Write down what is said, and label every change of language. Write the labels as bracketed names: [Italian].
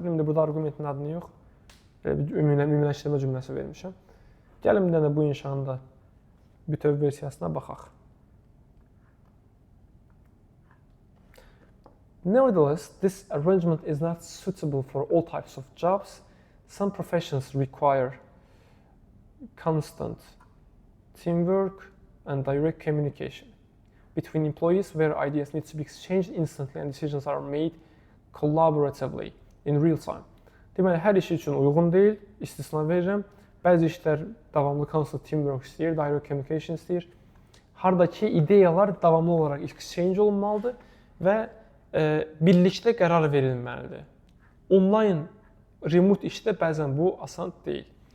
[Azerbaijani] Dedim də burada argumentin adını yox. Ümumiləşdirmə cümləsi vermişəm. Gəlin bir dənə bu inşanın da bütöv versiyasına baxaq. [English] Nevertheless, this arrangement is not suitable for all types of jobs. Some professions require constant teamwork and direct communication between employees where ideas need to be exchanged instantly and decisions are made collaboratively in real time. [Azerbaijani] Deməli, hər iş üçün uyğun deyil, istisna verirəm. Bəzi işlər davamlı [English] constant teamwork [Azerbaijani] istəyir, [English] direct communication [Azerbaijani] istəyir. Hardakı ideyalar davamlı olaraq exchange olunmalıdır və birlikdə qərar verilməlidir. Online, remote işdə bəzən bu asan deyil.